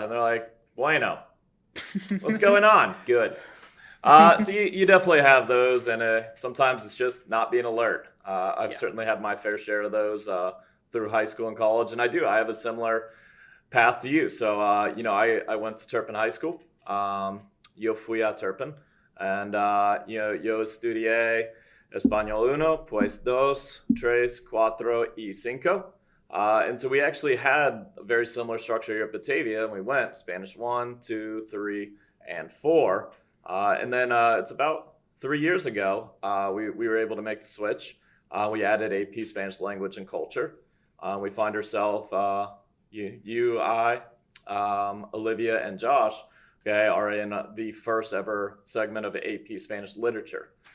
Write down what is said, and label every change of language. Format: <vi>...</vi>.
<en>And they're like, bueno. What's going on? Good. So you definitely have those, and sometimes it's just not being alert. I've certainly had my fair share of those through high school and college, and I have a similar path to you. So, I went to Turpin High School.</en> <es>Yo fui a Turpin, and, yo estudié Español 1, pues 2, 3, 4, y 5.</es> <en>And so we actually had a very similar structure here at Batavia, and we went Spanish 1, 2, 3, and 4. And then it's about 3 years ago, we were able to make the switch. We added AP Spanish Language and Culture. We find ourselves, you, I, Olivia, and Josh, are in the first ever segment of AP Spanish Literature.</en>